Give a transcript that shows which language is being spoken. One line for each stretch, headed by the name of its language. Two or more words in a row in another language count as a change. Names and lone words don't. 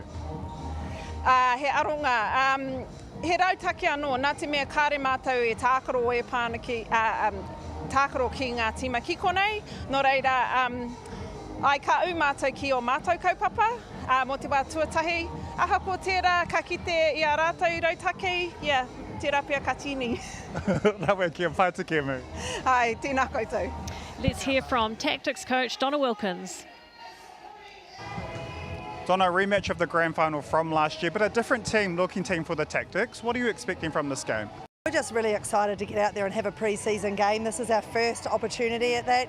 Māori: He aronga, he rautaki anō, nā te mea kāre mātou e tākaro e pāna ki, tākaro ki ngā tīma ki konei, no reira, ai ka u mātou ki o mātou kaupapa, mō te wā tuatahi, aha ko tērā ka kite I a rātou rautaki, te rapia ka tini. Rawe, kia pai te kemu. Ai, tēnā koutou.
English: Let's hear from Tactix coach Donna Wilkins. Donna, rematch of the grand final from last year, but a different team, looking team for the Tactix. What are you expecting from this game? We're just really excited to get out there and have a pre-season game. This is our first opportunity at that.